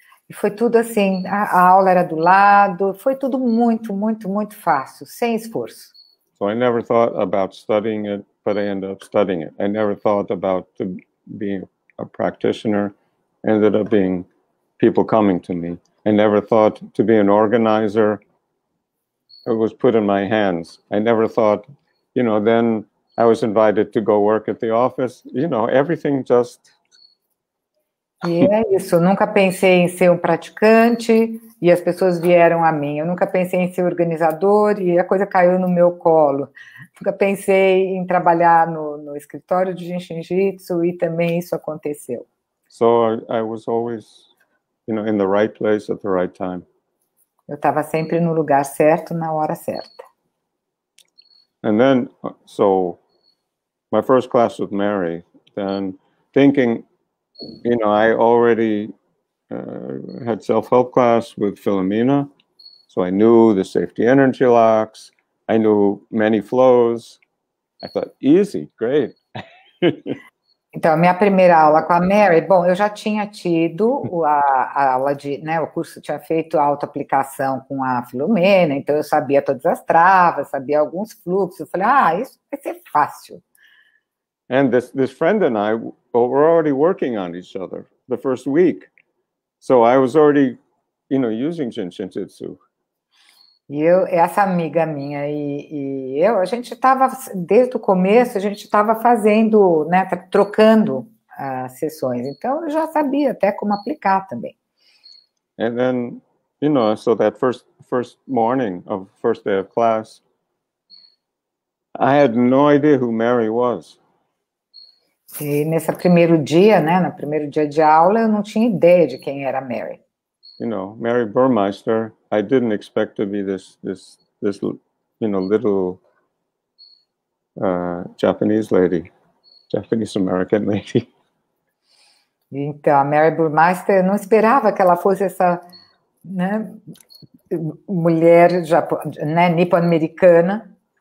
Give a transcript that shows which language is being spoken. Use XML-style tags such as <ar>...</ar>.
<pt>E foi tudo assim, a aula era do lado, foi tudo muito, muito, muito fácil, sem esforço.</pt> <en>So I never thought about studying it, but I ended up studying it. I never thought about being a practitioner, ended up being people coming to me. I never thought to be an organizer. It was put in my hands. I never thought, then I was invited to go work at the office. Everything just...</en> <pt>E é isso, eu nunca pensei em ser um praticante e as pessoas vieram a mim. Eu nunca pensei em ser organizador e a coisa caiu no meu colo. Nunca pensei em trabalhar no escritório de Genshin Jitsu e também isso aconteceu.</pt> <en>So I was always, in the right place at the right time.</en> <pt>Eu estava sempre no lugar certo, na hora certa.</pt> <en>And then, so my first class with Mary, then thinking, I already had self-help class with Philomena, So I knew the safety energy locks. I knew many flows. I thought, easy, great.</en> <pt>Então, a minha primeira aula com a Mary, bom, eu já tinha tido a aula de, né, o curso tinha feito auto-aplicação com a Filomena, então eu sabia todas as travas, sabia alguns fluxos, eu falei, isso vai ser fácil.</pt> <en>And this friend and I were already working on each other the first week. So I was already, using Shinjitsu.</en> <pt>E essa amiga minha e eu, a gente estava, desde o começo, a gente estava fazendo, né, trocando as sessões. Então, eu já sabia até como aplicar também.</pt> <en>And then, so that first morning of first day of class, I had no idea who Mary was.</en> <pt>E nesse primeiro dia, né, no primeiro dia de aula, eu não tinha ideia de quem era Mary.</pt> <en>Mary Burmeister. I didn't expect to be this little Japanese lady, Japanese American lady.</en> <pt>Então, a Mary Burmeister, eu não esperava que ela fosse essa, né, mulher, né, nipo-americana.</pt>